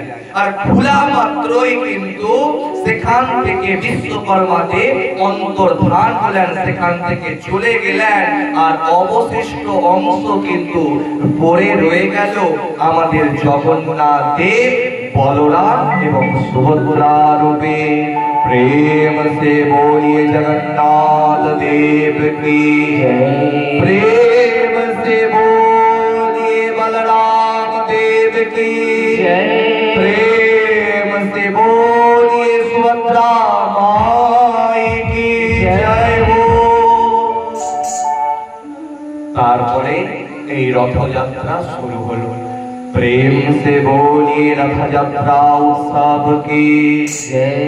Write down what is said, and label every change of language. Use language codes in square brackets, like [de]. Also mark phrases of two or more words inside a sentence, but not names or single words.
[bn] আর খোলা মাত্রই কিন্তু সেখান থেকে বিশ্বকর্মা দেব অন্তর্ধান হলেন, সেখান থেকে চলে গেলেন। আর অবশিষ্ট অংশ কিন্তু পড়ে রয়ে গেল আমাদের জগন্নাথ দেব, বলরাম এবং সুভদ্রা রূপে। [hi] प्रेम से बोलिए जगन्नाथ देव की जय। प्रेम से बोलिए बलराम देव की जय। प्रेम से बोलिए सुभद्रा माई की जय हो। [bn] तारपरे এই রথযাত্রা শুরু হলো। [hi] प्रेम से बोलिए रथयात्रा उत्सव की जय।